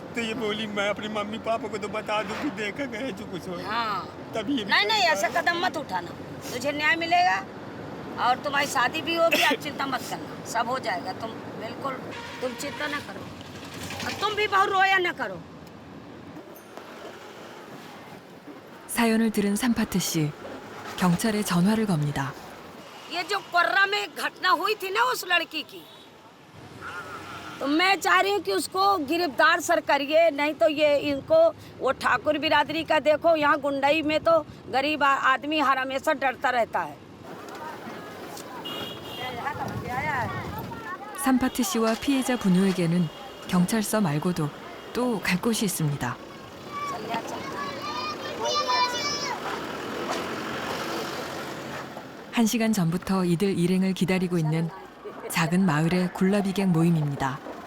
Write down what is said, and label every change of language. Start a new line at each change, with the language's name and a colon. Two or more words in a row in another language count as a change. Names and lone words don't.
Hindi: तो ये बोली मैं अपने मम्मी पापा को तो बता दूं कि देखा गया जो कुछ हो। हाँ, तभी ये नहीं नहीं, ऐसा कदम मत उठाना, तुझे न्याय मिलेगा और तुम्हारी शादी भी होगी। आप चिंता मत करना, सब हो जाएगा। तुम बिल्कुल, तुम चिंता न करो और तुम भी बहुत रोया न करो।
Korean: 사연을 들은 삼파트 씨, 경찰에 전화를 겁니다.
Hindi: ये जो कोर्रा में घटना हुई थी ना उस लड़की की, तो मैं चाह रही हूँ कि उसको गिरफ्तार सर करिए, नहीं तो ये इनको, वो ठाकुर बिरादरी का देखो, यहाँ गुंडई में तो गरीब आदमी हर हमेशा डरता रहता है।
Korean: 삼파트 씨와 피해자 부녀에게는 경찰서 말고도 또 갈 곳이 있습니다. 한 시간 전부터 이들 일행을 기다리고 있는 작은 마을의 굴라비갱 모임입니다.